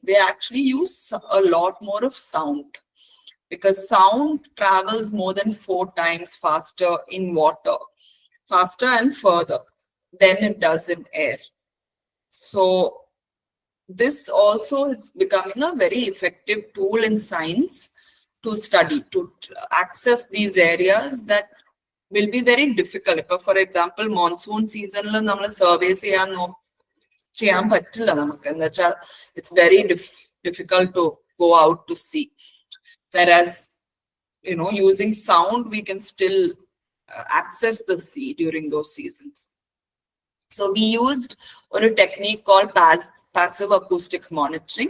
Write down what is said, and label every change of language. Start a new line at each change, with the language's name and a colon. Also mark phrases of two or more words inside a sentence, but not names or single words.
English: They actually use a lot more of sound, because sound travels more than 4 times faster in water, faster and further than it does in air. So this also is becoming a very effective tool in science to study, to access these areas that will be very difficult. For example, monsoon season
Malayalam: ല നമ്മൾ സർവേസ് ചെയ്യാൻ പറ്റില്ല നമുക്ക്, എന്നച്ചാ
English: it's very difficult to go out to sea. Whereas using sound, we can still access the sea during those seasons. So we used a technique called passive acoustic monitoring.